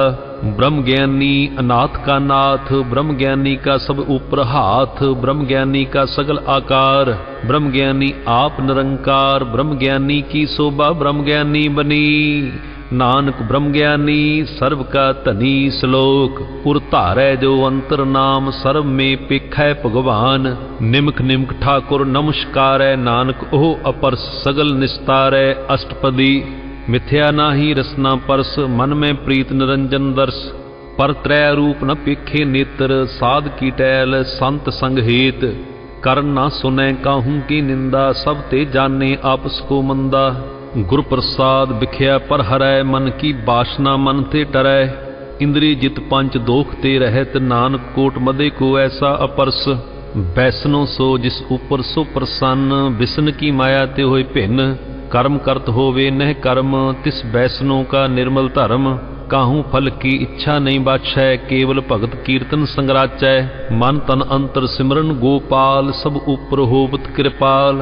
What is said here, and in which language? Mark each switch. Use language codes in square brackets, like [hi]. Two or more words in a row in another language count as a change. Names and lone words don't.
[pa] ਬ੍ਰਹਮ ਗਿਆਨੀ ਅਨਾਥ ਕਾ ਨਾਥ, ਬ੍ਰਹਮ ਗਿਆਨੀ ਕਾ ਸਭ ਊਪਰ ਹਾਥ, ਬ੍ਰਹਮ ਗਿਆਨੀ ਕਾ ਸਗਲ ਆਕਾਰ। ਬ੍ਰਹਮ ਗਿਆਨੀ ਆਪ ਨਿਰੰਕਾਰ, ਬ੍ਰਹਮ ਗਿਆਨੀ ਕੀ ਸੋਭਾ ਬ੍ਰਹਮ ਗਿਆਨੀ ਬਨੀ। ਨਾਨਕ ਬ੍ਰਹਮ ਗਿਆਨੀ ਸਰਬ ਕਾ ਧਨੀ ਸਲੋਕ। ਉਰ ਧਾਰੈ ਜੋ ਅੰਤਰ ਨਾਮ, ਸਰਬ ਮੈ ਪੇਖੈ ਭਗਵਾਨ। ਨਿਮਕ ਨਿਮਕ ਠਾਕੁਰ ਨਮਸਕਾਰੈ, ਨਾਨਕ ਓਹ ਅਪਰ ਸਗਲ ਨਿਸਤਾਰੈ। ਅਸਟਪਦੀ। ਮਿਥਿਆ ਨਾਹੀ ਰਸਨਾ ਪਰਸ, ਮਨ ਮਹਿ ਪ੍ਰੀਤ ਨਿਰੰਜਨ ਦਰਸ। ਪਰ ਤ੍ਰਿਅ ਰੂਪ ਨ ਪੇਖੇ ਨੇਤ੍ਰ, ਸਾਧ ਕੀ ਟਹਲ ਸੰਤ ਸੰਗ ਹੇਤ। ਕਰਨ ਨ ਸੁਨੈ ਕਾਹੂ ਕੀ ਨਿੰਦਾ, ਸਭ ਤੇ ਜਾਨੇ ਆਪਸ ਕਉ ਮੰਦਾ। ਗੁਰ ਪ੍ਰਸਾਦ ਬਿਖਿਆ ਪਰਹਰੈ, ਮਨ ਕੀ ਬਾਸਨਾ ਮਨ ਤੇ ਟਰੈ। ਇੰਦ੍ਰੀ ਜਿਤ ਪੰਚ ਦੋਖ ਤੇ ਰਹਤ, ਨਾਨਕ ਕੋਟ ਮਧੇ ਕੋ ਐਸਾ ਅਪਰਸ। ਬੈਸਨੋ ਸੋ ਜਿਸ ਊਪਰ ਸੋ ਪ੍ਰਸੰਨ, ਬਿਸਨ ਕੀ ਮਾਇਆ ਤੇ ਹੋਇ ਭਿੰਨ। ਕਰਮ ਕਰਤ ਹੋਵੇ ਨਹ ਕਰਮ, ਤਿਸ ਬੈਸਨੋ ਕਾ ਨਿਰਮਲ ਧਰਮ। ਕਾਹੂ ਫਲ ਕੀ ਇਛਾ ਨਹੀ ਬਾਛੈ, ਕੇਵਲ ਭਗਤ ਕੀਰਤਨ ਸੰਗਰਾਚੈ। ਮਨ ਤਨ ਅੰਤਰ ਸਿਮਰਨ ਗੋਪਾਲ, ਸਭ ਊਪਰ ਹੋਵਤ ਕਿਰਪਾਲ।